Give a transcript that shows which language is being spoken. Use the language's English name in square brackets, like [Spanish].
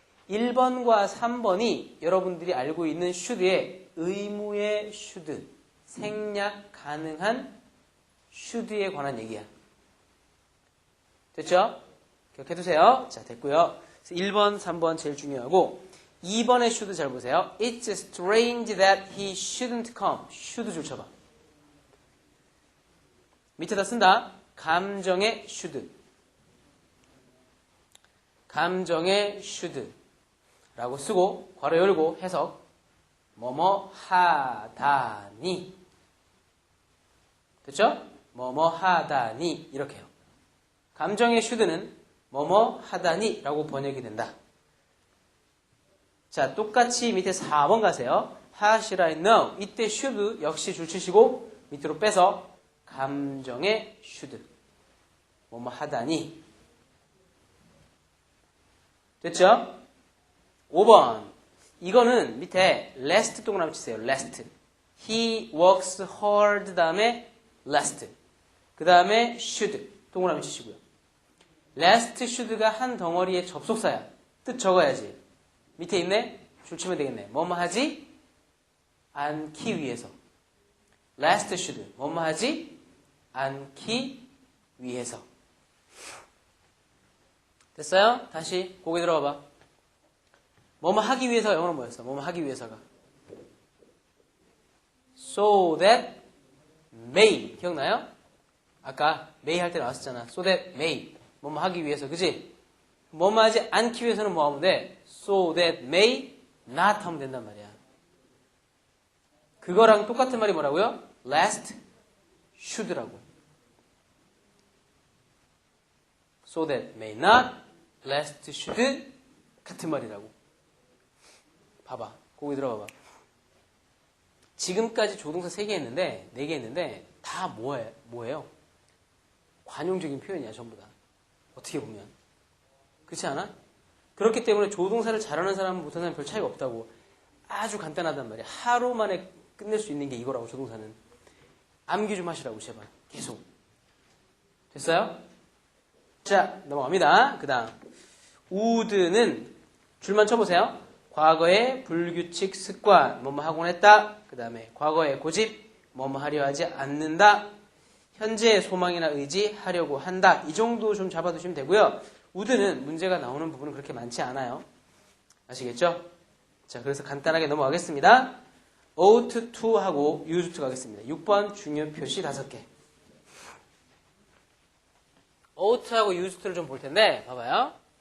[Korean] 1번과 3번이 여러분들이 알고 있는 should의 의무의 should, 생략 가능한 should에 관한 얘기야. 됐죠? 기억해두세요. 자, 됐고요. 1번, 3번 제일 중요하고 2번의 should 잘 보세요. [English] It's strange that he shouldn't come. [Korean] should 줄 쳐봐. 밑에다 쓴다. 감정의 should. 감정의 should 라고 쓰고 괄호 열고 해석 뭐뭐 하다니. 됐죠? 뭐뭐 하다니 이렇게 해요. 감정의 should는 뭐뭐 하다니 라고 번역이 된다. 자, 똑같이 밑에 4번 가세요. [English] How should I know? [Korean] 이때 should 역시 줄치시고 밑으로 빼서 감정의 should. 뭐뭐 하다니. 됐죠? 5번. 이거는 밑에 lest 동그라미 치세요. lest. [English] He works hard [Korean] 다음에 [English] lest. [Korean] 그 다음에 should 동그라미 치시고요. lest should가 한 덩어리의 접속사야. 뜻 적어야지. 밑에 있네? 줄치면 되겠네. 뭐뭐 하지 않기 위해서. lest should. 뭐뭐 하지 않기 위해서. 됐어요? 다시 고개 들어봐. 뭐뭐 하기 위해서 영어로 뭐였어? 뭐뭐 하기 위해서가. [English] So that may. [Korean] 기억나요? 아까 may 할 때 나왔었잖아. [English] So that may. [Korean] 뭐뭐 하기 위해서. 그지? 뭐뭐 하지 않기 위해서는 뭐 하면 돼? [English] So that may not [Korean] 하면 된단 말이야. 그거랑 똑같은 말이 뭐라고요? lest should라고. [English] So that may not, lest should [Korean] 같은 말이라고. 봐봐. 거기 들어봐봐. 지금까지 조동사 3개 했는데 4개 했는데 다 뭐예요? 관용적인 표현이야 전부 다. 어떻게 보면. 그렇지 않아? 그렇기 때문에 조동사를 잘하는 사람은 못하는 사람은 별 차이가 없다고. 아주 간단하단 말이야. 하루 만에 끝낼 수 있는 게 이거라고 조동사는. 암기 좀 하시라고 제발. 계속. 됐어요? 자, 넘어갑니다. 그 다음 would는 줄만 쳐보세요. 과거의 불규칙 습관, 뭐뭐 하곤 했다. 그 다음에 과거의 고집, 뭐뭐 하려 하지 않는다. 현재의 소망이나 의지, 하려고 한다. 이 정도 좀 잡아두시면 되고요. would는 문제가 나오는 부분은 그렇게 많지 않아요. 아시겠죠? 자, 그래서 간단하게 넘어가겠습니다. ought to 하고 used to 가겠습니다. 6번 중요 표시 5개. ought 하고 used to를 좀 볼 텐데, 봐봐요.